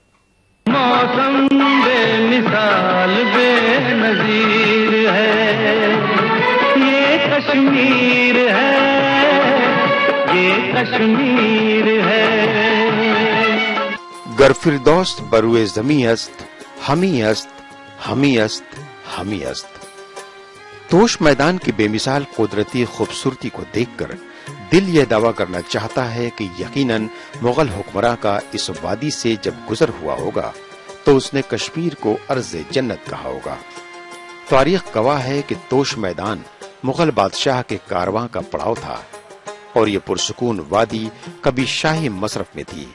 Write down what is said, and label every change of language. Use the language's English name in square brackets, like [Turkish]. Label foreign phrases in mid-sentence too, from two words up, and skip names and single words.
[Urdu] موسم بے مثال بے نظیر ہے، یہ کشمیر ہے، یہ کشمیر ہے۔ [Persian] گر فردوست بروئے زمیں است، ہمی است، ہمی است، ہمی است۔ [Urdu] توش میدان کی بے مثال قدرتی خوبصورتی کو دیکھ کر دل یہ دعویٰ کرنا چاہتا ہے کہ یقیناً مغل حکمراں کا اس وادی سے جب گزر ہوا ہوگا تو اس نے کشمیر کو ارض جنت کہا ہوگا۔ تاریخ گواہ ہے کہ توش میدان مغل بادشاہ کے کارواں کا پڑاؤ تھا اور یہ پرسکون وادی کبھی شاہی مصرف میں تھی۔